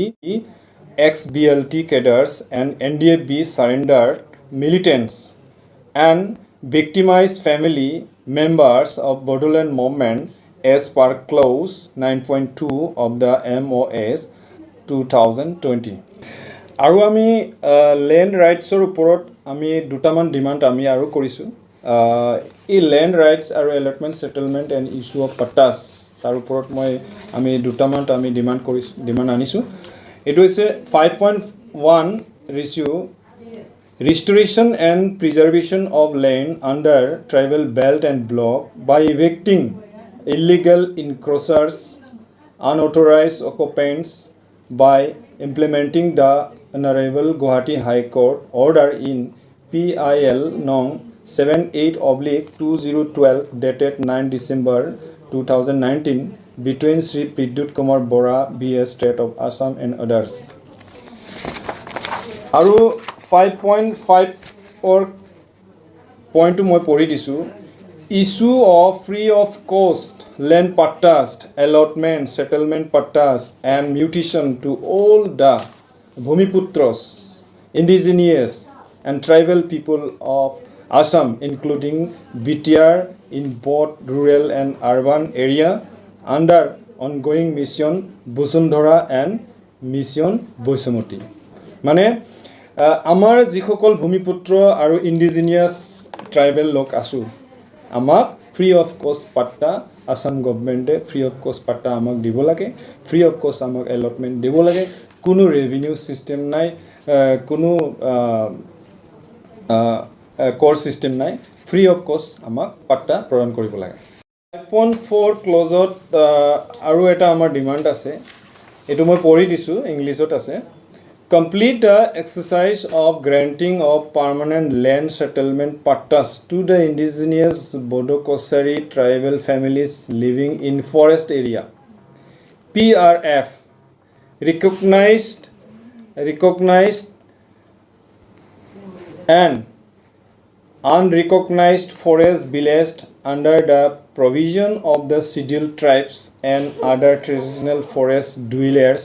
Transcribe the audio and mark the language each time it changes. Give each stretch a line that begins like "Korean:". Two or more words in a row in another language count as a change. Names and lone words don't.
English: ex-BLT cadres and NDAB surrendered militants and victimized family members of Bodoland movement as per clause 9.2 of the MOS
Assamese: 2020 আৰু আমি
English: land rightsৰ
Assamese: ওপৰত আমি দুটামান ডিমাণ্ড আমি আৰু কৰিছোঁ এই
English: land rights
Assamese: আৰু
English: allotment settlement and issue of pattas
Assamese: তাৰ ওপৰত আমি দুটামান আমি ডিমাণ্ড আনিছোঁ এইটো হৈছে 5.1 ৰেচিও
English: restoration and preservation of land under tribal belt and block by evicting illegal encroachers, unauthorized occupants by implementing the Honorable Guwahati High Court order in PIL Nong 78/2012 dated 9 December 2019 between Sri Pridut Kumar Bora BS State of Assam and others. আৰু 5.5 or point to
Assamese: মই পঢ়ি দিছোঁ
English: issue of free of cost land pattas, allotment, settlement pattas, and mutation to all the Bhumiputras, indigenous and tribal people of Assam, including BTR in both rural and urban area, under ongoing mission Busundhara and mission Boisamoti.
Assamese: মানে আমাৰ যিসকল ভূমিপুত্ৰ আৰু
English: indigenous tribal
Assamese: লোক আছোঁ আমাক
English: free of cost
Assamese: পাট্টা আসাম গভৰ্ণমেণ্টে
English: free of cost
Assamese: পাট্টা আমাক দিব লাগে
English: free of cost
Assamese: আমাক এলটমেণ্ট দিব লাগে কোনো
English: revenue system
Assamese: নাই কোনো কৰ ছিষ্টেম নাই
English: free of cost
Assamese: আমাক পাট্টা প্ৰদান কৰিব লাগে 5.4 ক্লজত আৰু এটা আমাৰ ডিমাণ্ড আছে এইটো মই পঢ়ি দিছোঁ ইংলিছত আছে
English: Complete the exercise of granting of permanent land settlement pattas to the indigenous Bodo Kosari tribal families living in forest area. PRF recognized and unrecognized forest villages under the provision of the scheduled tribes and other traditional forest dwellers.